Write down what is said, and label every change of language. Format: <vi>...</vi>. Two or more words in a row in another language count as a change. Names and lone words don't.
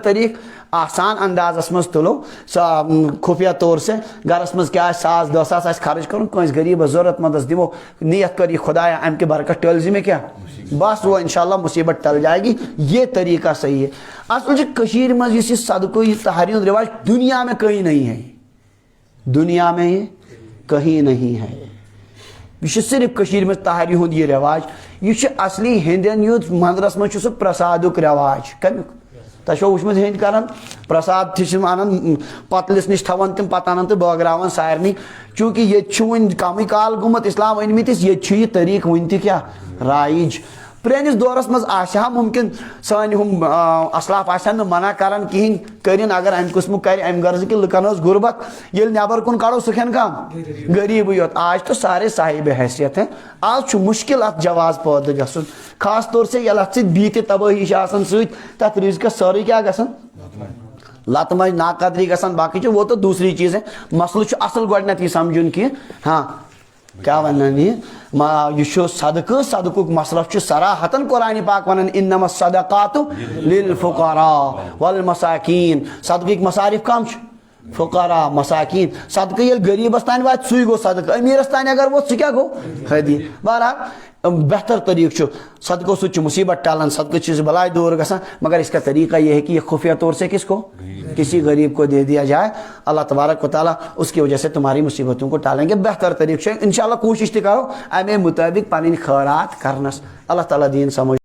<ks>طریٖقہٕ آسان اندازس منٛز تُلو</ks> <ur>خفیہ طور سے</ur> <ks>گرس منٛز کیٛاہ آسہِ 1,000 2,000 آسہِ خرٕچ کرُن کٲنٛسہِ غریٖبس ضروٗرت منٛدس دِمو نیت کر یہِ خدایا امہِ کہِ برکت ٹٔلۍ زِ مےٚ کیٛاہ</ks> <ur>بس وہ انشاءاللہ مصیبت ٹل جائے گی یہ طریقہ صحیح ہے</ur> <ks>اصل چھِ کٔشیٖرِ منٛز یُس یہِ صدقہٕ یہِ تحری ہُنٛد رواج</ks> <ur>دنیا میں کہیں نہیں ہے دنیا میں یہ کہیں نہیں ہے</ur> <ks>یہ چھُ صرف کٔشیٖرِ منٛز تحری ہُنٛد یہِ رواج یہ چھُ اصلی ہیٚنٛدٮ۪ن یُتھ منٛدرس منٛز چھُ سُہ پرسادُک رواج کمیُک تۄہہِ چھو وٕچھمُت ہیٚنٛدۍ کران پرساد تہِ چھِ انان پتلِس نِش تھاوان تِم پتہٕ انان تہٕ بٲگراوان سارنٕے چوٗنٛکہِ ییٚتہِ چھُ وۄنۍ کمٕے کال گوٚمُت اسلام أنمٕتِس ییٚتہِ چھُ یہِ طریٖقہٕ وُنہِ تہِ کیٛاہ رایج پرٲنِس دورس منٛز آسہِ ہا مُمکِن سٲنۍ ہُم اسلاف آسن نہٕ منع کران کِہینۍ کٔرِنۍ اگر امہِ قٕسمُک کرِ امہِ غرضہٕ کہِ لُکن ٲس غُربت ییٚلہِ نٮ۪بر کُن کڑو سُہ کھٮ۪ن کم غریٖبٕے یوت</ks> <ur>آج تو سارے صاحب حیثیت ہیں</ur> <ks>آز چھُ مُشکِل اتھ جواز پٲدٕ گژھُن</ks> <ur>خاص طور سے</ur> <ks>ییٚلہِ اتھ سۭتۍ بیٚیہِ تہِ تبٲہی چھِ آسان سۭتۍ تتھ رِزقس سٲرٕے کیٛاہ گژھان لت منٛز ناقدری گژھان باقٕے چھِ</ks> <ur>وہ تو دوسری چیز ہے</ur> <ks>مسلہٕ چھُ اصل گۄڈنیتھ یہِ سمجھُن کہِ</ks> <ur>ہاں کیا</ur> <ks>ونان یہ چھُ صدقہٕ صدقُک مصرف چھُ صراحتن قرآنِ پاک ونان</ks> <ar>انما الصدقات للفقراء والمساکین</ar> <ks>صدقٕکۍ مصارف کم چھِ فقراء مساکین صدقہٕ ییٚلہِ غریٖبس تانۍ واتہِ سُے گوٚو صدقہٕ أمیٖرس تانۍ اگر ووت سُہ کیٛاہ گوٚو ہدیہِ بہرحال بہتر طریقہ چھُ صدقوں سۭتۍ چھُ مصیبت ٹالان صدقہ چھِ بلاے دور گژھان</ks> <ur>مگر اس کا طریقہ یہ ہے کہ یہ خفیہ طور سے کس کو کسی غریب کو دے دیا جائے اللہ تبارک و تعالیٰ اس کی وجہ سے تمہاری مصیبتوں کو ٹالیں گے</ur> <ks>بہتر طریقہ انشاءاللہ کوشش تہِ کرو امے مطابق پنٕنۍ خٲرات کرنس اللہ تعالیٰ دین سمجھ</ks>